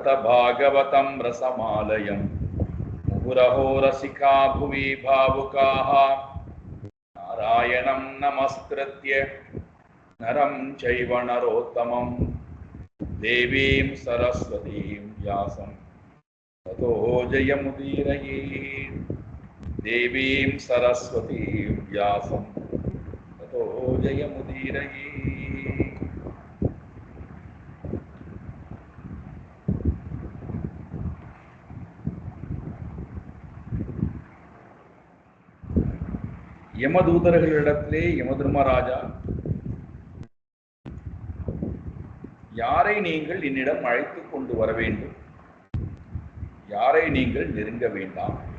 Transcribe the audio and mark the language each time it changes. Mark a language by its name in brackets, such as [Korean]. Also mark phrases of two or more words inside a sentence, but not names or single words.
[Sanskrit] भागवतं रसमालयं मुहुरहो रसिका भुवि भावुकाः नारायणं नमस्कृत्य नरं चैव नरोत्तमं देवीं सरस्वतीं व्यासं ततो जयमुदीरयेत्। देवीं सरस्वतीं व्यासं ततो जयमुदीरयेत्। [Tamil] யமதூதர்களிடத்திலே யமதர்மராஜா, யாரை நீங்கள் என்னிடம் அழைத்துக் கொண்டு வர வேண்டும், யாரை நீங்கள் நெருங்க வேண்டாம்.